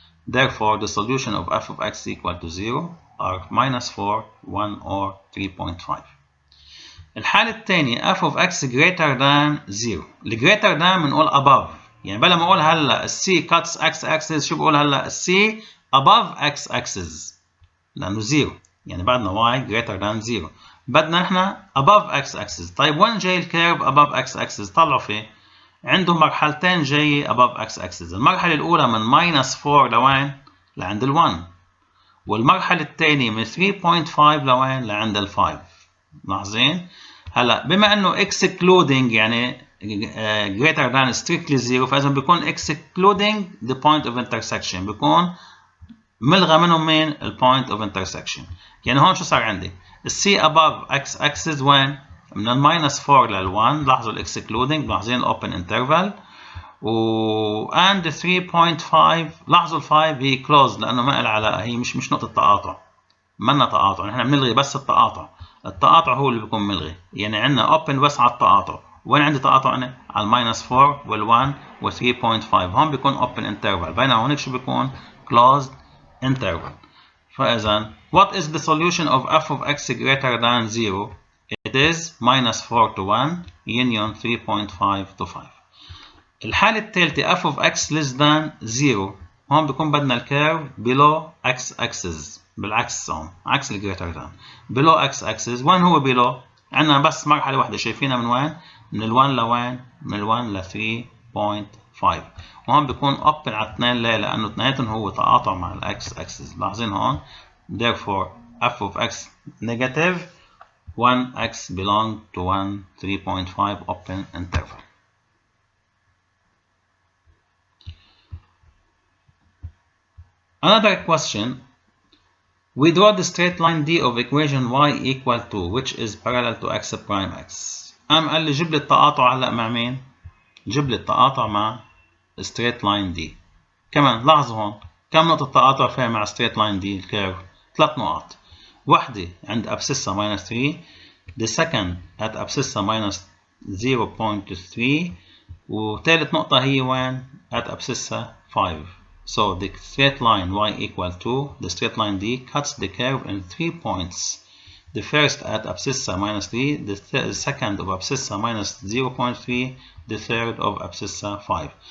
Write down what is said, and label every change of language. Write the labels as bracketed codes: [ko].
[en] Therefore, the solution of f of x equal to 0 are minus 4, 1 or 3.5. [ar] الحالة الثانية [en] f of x greater than 0. ال greater than [ar] بنقول [en] above. [ar] يعني بلا ما اقول هلا [en] C cuts x axis [ar] شو بقول هلا [en] C above x axis [ar] لأنه [en] 0. [ar] يعني بعدنا [en] y greater than 0. [ar] بدنا احنا [en] above x axis. [ar] طيب وين جاي الكيرف [en] above x axis؟ [ar] طلعوا فيه عنده مرحلتين جاي above x axis. المرحلة الأولى من minus 4 لوين؟ لعند ال 1. والمرحلة الثانية من 3.5 لوين؟ لعند ال 5. ملاحظين؟ هلا بما انه excluding يعني [en] greater than strictly 0 [ar] فاذا بيكون [en] excluding the point of intersection، [ar] بيكون ملغى منهم مين؟ ال [en] point of intersection. [ar] يعني هون شو صار عندي؟ [en] C above x axis [ar] وين؟ من الماينس 4 لل 1. لاحظوا ال [en] excluding، [ar] ملاحظين ال [en] open interval and 3.5. [ar] لاحظوا ال 5 هي closed لانه ما لها علاقه، هي مش نقطه تقاطع، منا تقاطع، نحن بنلغي بس التقاطع. التقاطع هو اللي بيكون ملغي. يعني عندنا open بس على التقاطع. وين عندي تقاطع انا؟ على الماينس 4 وال1 و 3.5. هون بيكون [en] open interval، [ar] بينما هونيك شو بيكون؟ [en] closed interval. [ar] فاذا [en] what is the solution of f of x greater than 0? It is minus 4 to 1 union 3.5 to 5. [ar] الحالة الثالثة [en] f of x less than 0. [ar] هون بيكون بدنا الكيرف [en] below x axis. [ar] بالعكس هون عكس ال [en] greater than. below x axis. [ar] وين هو below؟ عندنا بس مرحلة واحدة شايفينها من وين؟ من ال 1 لوين؟ من ال 1 ل 3.5. وهون بيكون open على 2 ليه؟ لأنه اثنيناتهم هو تقاطع مع ال [en] x axis. [ar] لاحظين هون [en] therefore f of x negative 1x belong to 1 3.5 open interval. Another question. We draw the straight line D of equation y equal to which is parallel to x prime x. [ar] قال لي جيب لي التقاطع هلا مع مين؟ جيب لي التقاطع مع [en] straight line D. [ar] كمان لاحظوا هون كم نقطة تقاطع فيها مع [en] straight line D [ar] الكيرف؟ 3 نقط. واحدة عند [en] abscissa minus 3. The second at abscissa minus 0.3. [ar] وثالث نقطة هي وين؟ [en] at abscissa 5. So the straight line y equal to the straight line D cuts the curve in 3 points. The first at abscissa minus 3, the second of abscissa minus 0.3, the third of abscissa 5.